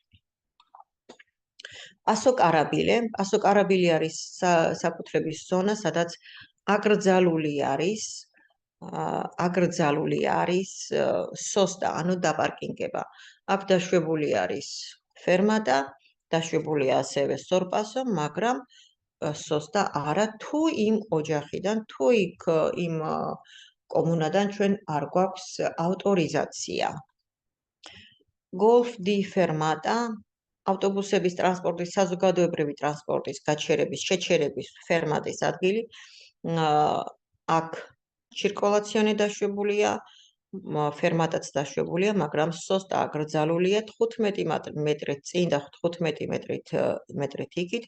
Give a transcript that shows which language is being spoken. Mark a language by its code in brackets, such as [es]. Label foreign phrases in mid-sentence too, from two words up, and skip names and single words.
[it] Paso Carabile [ka] არის საკუთრების ზონა, სადაც აკრძალული არის სოსტა, ანუ დაპარკინგება. აქ დაშვებული არის ფერმატა, დაშვებულია ასევე სორპასო, მაგრამ სოსტა არა, თუ იმ ოჯახიდან, თუ იმ კომუნადან ჩვენ არ გვაქვს ავტორიზაცია. [it] Golf di Fermata, [ka] ავტობუსების ტრანსპორტის, საზოგადოებრივი ტრანსპორტის შეჩერების ფერმატის ადგილი. აქ ციρკულაციონი დაშვებულია, ფერმატაც დაშვებულია, მაგრამ სოსტა აკრძალულია 15 მეტრით წინ და 15 მეტრით იქით.